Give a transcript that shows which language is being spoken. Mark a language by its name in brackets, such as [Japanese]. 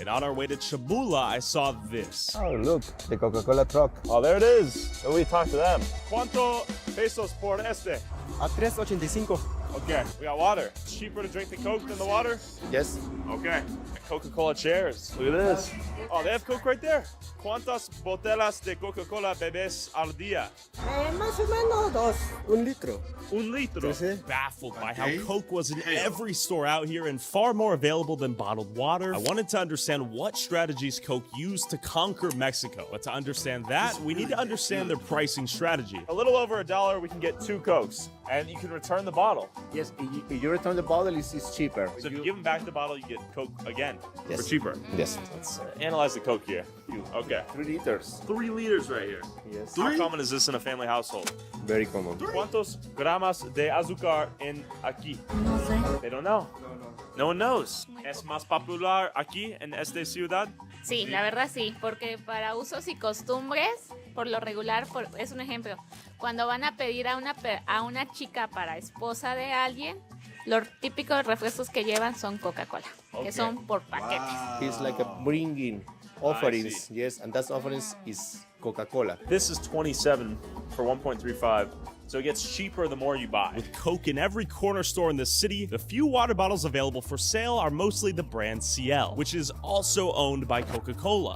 [English] And on our way to Chamula, I saw this. Oh, look, the Coca-Cola truck. Oh, there it is. So we talked to them. [Spanish] ¿Cuánto pesos por este? A 3.85. [English] Okay, we got water. It's cheaper to drink the Coke than the water? Yes. Okay. Coca-Cola chairs. Look at this. Oh, they have Coke right there. [Spanish] ¿Cuántas botellas de Coca-Cola bebes al día? Más o menos dos. Un litro. Un litro. Sí. [English] Baffled by how Coke was in every store out here and far more available than bottled water, I wanted to understand what strategies Coke used to conquer Mexico. But to understand that, we need to understand their pricing strategy. A little over $1, we can get 2 Cokes, and you can return the bottle. Yes, if you return the bottle, it's cheaper. So if you give them back the bottle, you get Coke again for cheaper. Yes. Let's analyze the Coke here. Okay. 3 liters. 3 liters right here. Yes. How common is this in a family household? Very common. [Spanish] ¿Cuántos gramos de azúcar en aquí? [English] They don't know. No one knows. [Spanish] ¿Es más popular aquí en esta ciudad? Sí, la verdad sí, porque para usos y costumbres, por lo regular, es un ejemplo, cuando van a pedir a una chica para esposa de alguien, los típicos refrescos que llevan son Coca-Cola, que son por paquetes. [English] Wow. It's like a bringing offerings, yes, and that offerings is Coca-Cola. This is 27 for 1.35. So it gets cheaper the more you buy. With Coke in every corner store in the city, the few water bottles available for sale are mostly the brand CL, which is also owned by Coca-Cola.